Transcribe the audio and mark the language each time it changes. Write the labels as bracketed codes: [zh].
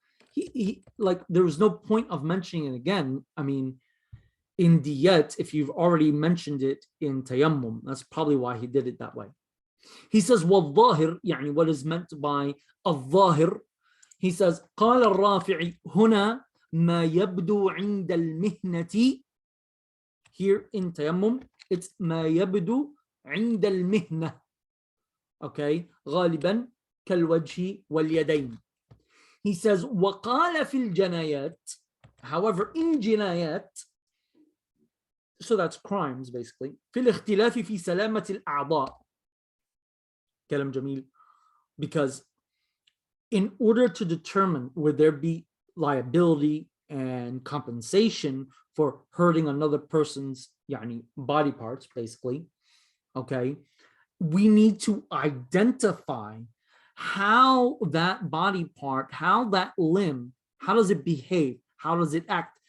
[en] He like there was no point of mentioning it again. I mean, in diyat, if you've already mentioned it in tayammum, that's probably why he did it that way. He says والظاهر, what is meant by الظاهر. He says [ar] قال الرافعي هنا ما يبدو عند المهنة. [en] Here in tayammum, it's [ar] ما يبدو عند المهنة. Okay, غالبا كالوجه واليدين. [en] He says [ar] وقال في الجنايات. [en] However, in jinayat, So that's crimes basically. [ar] في الاختلاف في سلامة الأعضاء. كلام جميل. [en] Because in order to determine would there be liability and compensation for hurting another person's يعني, body parts, basically, okay, we need to identify how that body part, how that limb, how does it behave, how does it act?